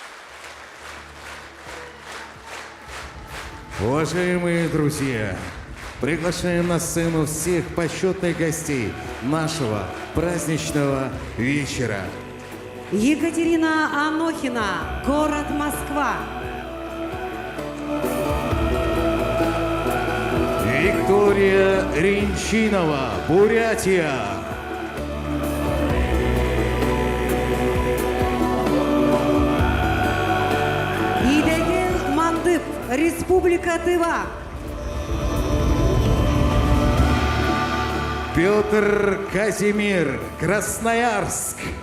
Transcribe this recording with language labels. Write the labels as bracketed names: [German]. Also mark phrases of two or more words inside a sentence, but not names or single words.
[Russian] Уважаемые друзья, Приглашаем на сцену всех почетных гостей нашего праздничного вечера. Екатерина Анохина, город Москва. Виктория Ринчинова, Бурятия. Идегел Мандып, Республика Тыва. Петр Казимир, Красноярск.